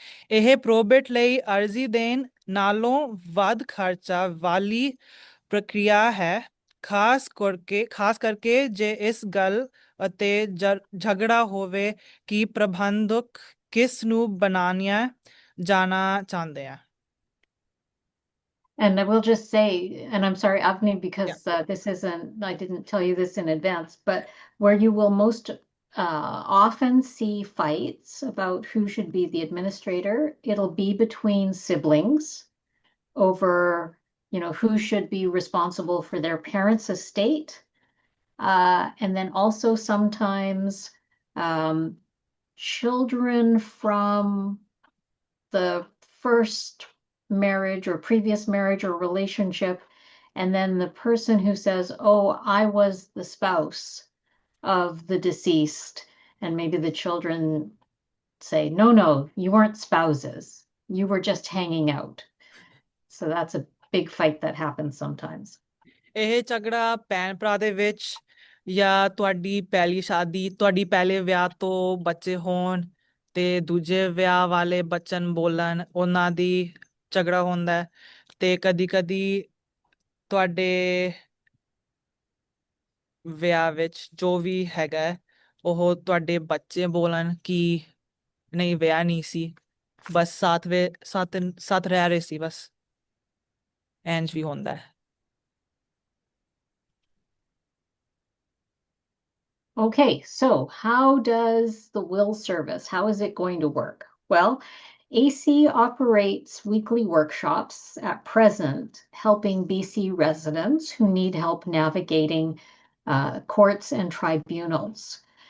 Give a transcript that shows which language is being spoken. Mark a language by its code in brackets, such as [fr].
[pa] ਇਹ ਪ੍ਰੋਬੇਟ ਲਈ ਅਰਜ਼ੀ ਦੇਣ ਨਾਲੋਂ ਵੱਧ ਖਰਚਾ ਵਾਲੀ ਪ੍ਰਕਿਰਿਆ ਹੈ, ਖਾਸ ਕਰਕੇ ਜੇ ਇਸ ਗੱਲ ਅਤੇ ਝਗੜਾ ਹੋਵੇ ਕਿ ਪ੍ਰਬੰਧਕ ਕਿਸ ਨੂੰ ਬਣਾਇਆ ਜਾਣਾ ਚਾਹੁੰਦੇ ਆ। [en] And I will just say, and I'm sorry, Avni, because this isn't, I didn't tell you this in advance, but where you will most often see fights about who should be the administrator, it'll be between siblings over, you know, who should be responsible for their parents' estate. And then also sometimes children from the first marriage or previous marriage or relationship, and then the person who says, oh, I was the spouse of the deceased, and maybe the children say, no, you weren't spouses, you were just hanging out. So that's a big fight that happens sometimes. [pa] ਇਹ ਝਗੜਾ ਭੈਣ ਭਰਾ ਦੇ ਵਿੱਚ ਜਾਂ ਤੁਹਾਡੀ ਤੁਹਾਡੀ ਪਹਿਲੇ ਵਿਆਹ ਤੋਂ ਬੱਚੇ ਹੋਣ ਤੇ ਦੂਜੇ ਵਿਆਹ ਵਾਲੇ ਬੱਚਨ ਬੋਲਣ, ਉਹਨਾਂ ਦੀ ਝਗੜਾ ਹੁੰਦਾ ਹੈ। ਤੇ ਕਦੀ ਤੁਹਾਡੇ ਵਿਆਹ ਵਿੱਚ ਜੋ ਵੀ ਹੈਗਾ ਉਹ ਤੁਹਾਡੇ ਬੱਚੇ ਬੋਲਣ ਕਿ ਨਹੀਂ ਵਿਆਹ ਨਹੀਂ ਸੀ, ਬਸ ਸਾਥ ਰਹਿ ਰਹੇ ਸੀ, ਬਸ ਇੰਝ ਵੀ ਹੁੰਦਾ ਹੈ। [en] Okay, so how does the will service, how is it going to work? Well, AC operates weekly workshops at present, helping BC residents who need help navigating courts and tribunals.